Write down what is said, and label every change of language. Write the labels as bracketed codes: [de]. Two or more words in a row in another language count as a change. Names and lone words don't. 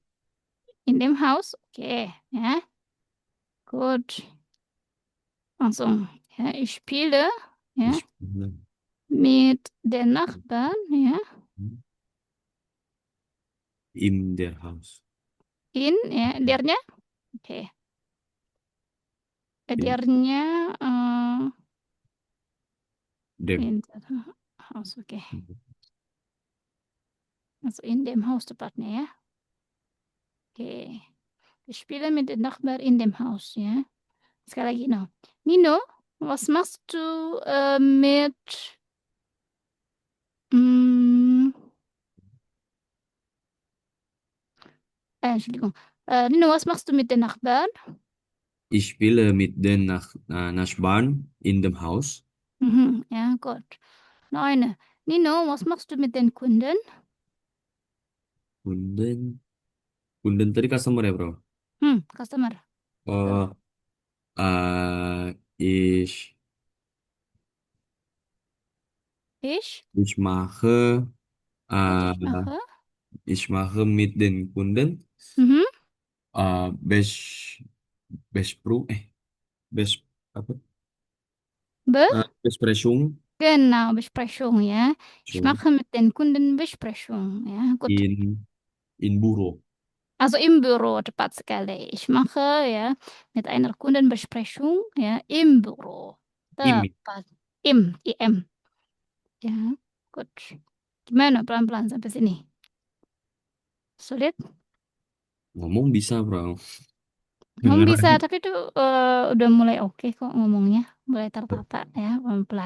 [de] in dem Haus. Okay, ja. Gut. Also, ja, ich spiele, ja, Ich spiele mit den Nachbarn, ja. in der Haus. In, [id] ya, dernya, oke. [de] In [id] Dernya, [de] dem. in Haus, oke. Also in dem Haus [id] tepatnya ya. [de] Oke. Ich spiele mit den Nachbarn in dem Haus, ya. [id] Sekali lagi, no. [de] Nino, was machst du mit, mm, Entschuldigung. Nino, was machst du mit den Nachbarn? Ich spiele mit den Nachbarn in dem Haus. Mhm, ja, gut. Noch eine. Nino, was machst du mit den Kunden? Kunden. [id] Kunden tadi customer ya, bro? Customer. Betul. [de] Oh, ich, Ich? ich mache, Gut, äh, ich mache. ich mache mit den Kunden Mhm. [id] äh, Bes Bespro, Bes apa? [de] Be? Besprechung Genau, Besprechung, ja. Ich so, mache mit den Kunden Besprechung, ja. Gut. in Büro. Also im Büro, [id] tepat sekali. [de] Ich mache, ya, mit einer Kundenbesprechung, ya, im Büro. Im. Tepat. IM. Ya, gut. [id] Gimana pelan-pelan sampai sini? Sulit? Ngomong bisa, bro. Ngomong Dengar bisa, tapi itu udah mulai oke kok ngomongnya. Mulai tertata, ya, pelan-pelan.